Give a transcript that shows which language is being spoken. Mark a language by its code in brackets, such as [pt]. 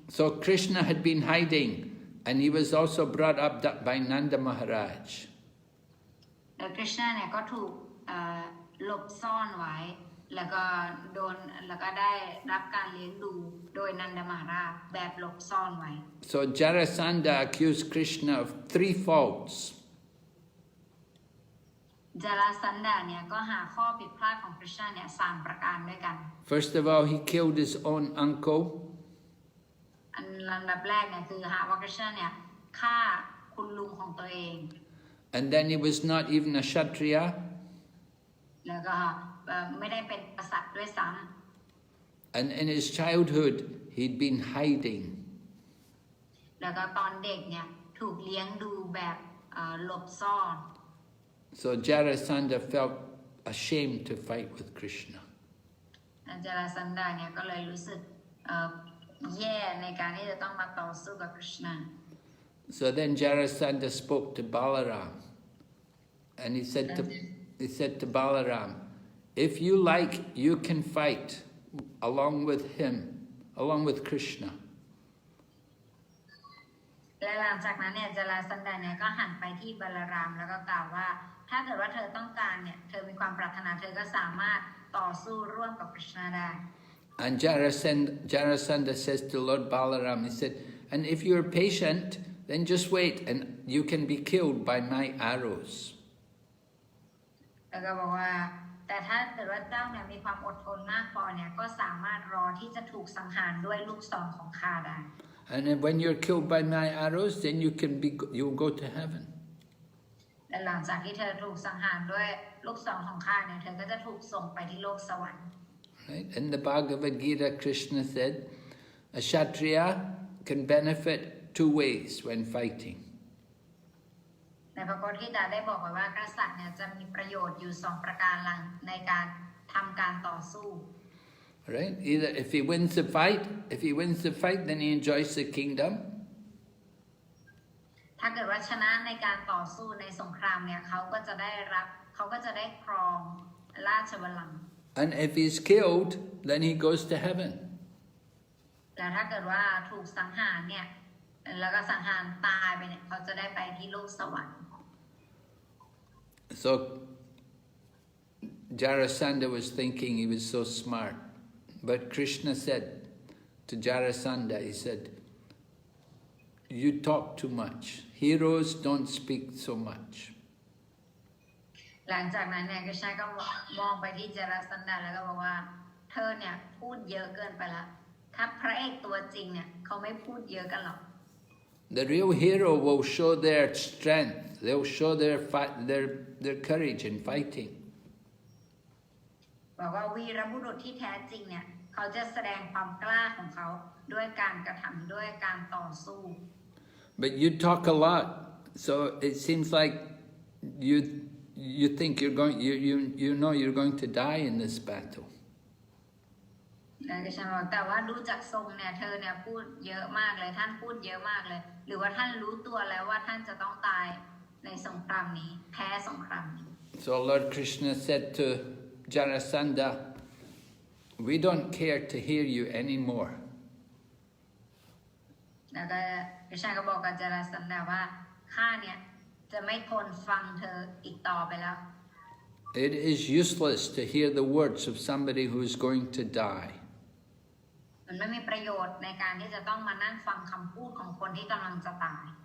[en] So Krishna had been hiding, and he was also brought up by Nanda Maharaj. [th] แล้วคริชนาเนี่ยก็ถูกหลบซ่อนไว้แล้วก็ได้รับการเลี้ยงดูโดยนันดมหาราชแบบหลบซ่อนไว้ [en] So Jarasandha accused Krishna of 3 faults. [th] จาราสันดาเนี่ยก็หาข้อผิดพลาดของคริชนาเนี่ย3ประการด้วยกัน [en] First of all, he killed his own uncle. [th] อันลำดับแรกเนี่ยคือหาว่าคริชนาเนี่ยฆ่าคุณลุงของตัวเอง [en] And then he was not even a Kshatriya. [th] แล้วก็ไม่ได้เป็นกษัตริย์ด้วยซ้ำ [en] And in his childhood, he'd been hiding. [th] แล้วก็ตอนเด็กเนี่ยถูกเลี้ยงดูแบบหลบซ่อน [en] So Jarasandha felt ashamed to fight with Krishna. [th] จาราสันดาเนี่ยก็เลยรู้สึกแย่ในการที่จะต้องมาต่อสู้กับคริชนา [en] So then Jarasandha spoke to Balaram. And he said to Balaram, if you like, you can fight along with him, along with Krishna. [th] และหลังจากนั้นเนี่ยจาราสันดาเนี่ยก็หันไปที่บาลารามแล้วก็กล่าวว่าถ้าเกิดว่าเธอต้องการเนี่ยเธอมีความปรารถนาเธอก็สามารถต่อสู้ร่วมกับคริชนาได้ [en] And Jarasandha says to Lord Balaram, he said, and if you're patient, then just wait and you can be killed by my arrows. [th] แล้วก็บอกว่าแต่ถ้าเกิดว่าเจ้าเนี่ยมีความอดทนมากพอเนี่ยก็สามารถรอที่จะถูกสังหารด้วยลูกศรของข้าได้ [en] And then when you're killed by my arrows, then you'll go to heaven. [th] และหลังจากที่เธอถูกสังหารด้วยลูกศรของข้าเนี่ยเธอก็จะถูกส่งไปที่โลกสวรรค์ [en] Right? In the Bhagavad Gita, Krishna said, a Kshatriya can benefit 2 ways when fighting. [th] ในพระโพธิตาได้บอกไว้ว่ากษัตริย์เนี่ยจะมีประโยชน์อยู่2ประการหลังในการทำการต่อสู้ [en] Right? Either if he wins the fight, then he enjoys the kingdom. [th] ถ้าเกิดว่าชนะในการต่อสู้ในสงครามเนี่ยเขาก็จะได้ครองราชบัลลังก์ [en] And if he's killed, then he goes to heaven. [th] แล้วถ้าเกิดว่าถูกสังหารเนี่ยแล้วก็สังหารตายไปเนี่ยเขาจะได้ไปที่โลกสวรรค์ [en] So Jarasandha was thinking he was so smart. But Krishna said to Jarasandha, he said, you talk too much. Heroes don't speak so much. [th] หลังจากนั้นเนี่ยกฤษณะก็มองไปที่จาราสันดาแล้วก็บอกว่าเธอเนี่ยพูดเยอะเกินไปละถ้าพระเอกตัวจริงเนี่ยเขาไม่พูดเยอะกันหรอก [en] The real hero will show their strength. They'll show their courage in fighting. [th] บอกว่าวีรบุรุษที่แท้จริงเนี่ยเขาจะแสดงความกล้าของเขาด้วยการกระทำด้วยการต่อสู้ [en] But you talk a lot, so it seems like you think you're going to die in this battle. [th] แล้วก็ฉันบอกแต่ว่าดูจากทรงเนี่ยเธอเนี่ยพูดเยอะมากเลยท่านพูดเยอะมากเลยหรือว่าท่านรู้ตัวแล้วว่าท่านจะต้องตายในสงครามนี้แพ้สงครามนี้ [en] So Lord Krishna said to Jarasandha, we don't care to hear you anymore. [th] แล้วก็กฤษณะก็บอกกับจาราสันดาว่าข้าเนี่ยจะไม่ทนฟังเธออีกต่อไปแล้ว [en] It is useless to hear the words of somebody who is going to die. [th] มันไม่มีประโยชน์ในการที่จะต้องมานั่งฟังคำพูดของคนที่กำลังจะตาย